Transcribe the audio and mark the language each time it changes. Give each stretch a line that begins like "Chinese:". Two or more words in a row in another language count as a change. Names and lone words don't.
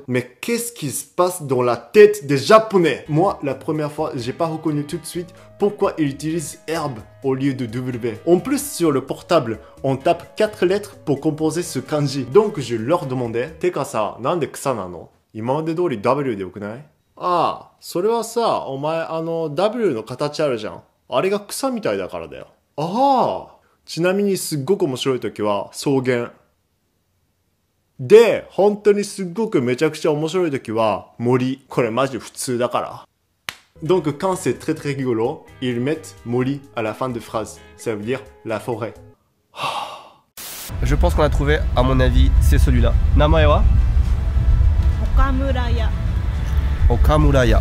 French: Mais qu'est-ce qui se passe dans la tête des Japonais? Moi, la première fois, j'ai pas reconnu tout de suite pourquoi ils utilisent herbe au lieu de W. En plus, sur le portable, on tape 4 lettres pour composer ce kanji. Donc, je leur demandais,
Japanese: てかさ、なんで草なの？今まで通りWでよくない? ああ、それはさ、お前W の形あるじゃん。あれが草みたいだからだよ。ああ、ちなみにすっごく面白い時は草原。で、本当にすっごくめちゃくちゃ面白い時は森。これマジ普通だから。
French: Donc quand c'est très très rigolo, ils mettent mori à la fin de phrase. Ça veut dire la forêt. Je pense qu'on a trouvé, à mon avis, c'est celui-là.
Japanese: 名前は? Okamuraya. Okamuraya.